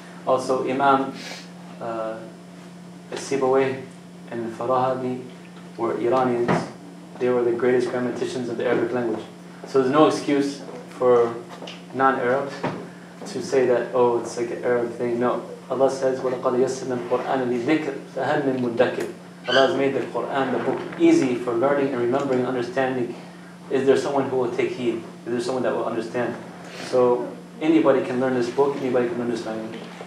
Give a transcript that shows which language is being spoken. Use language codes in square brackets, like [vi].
[en] Also, Imam Sibawayh and Farahabi were Iranians. They were the greatest grammaticians of the Arabic language. So there's no excuse for non-Arabs to say that, oh, it's like an Arab thing. No. Allah says, [ar] وَلَقَدْ يَسَّرْنَا الْقُرْآنَ لِلذِّكْرِ فَهَلْ مِن مُدَّكِرٍ. [en] Allah has made the Qur'an, the book, easy for learning and remembering and understanding. Is there someone who will take heed? Is there someone that will understand? So anybody can learn this book, anybody can learn this language.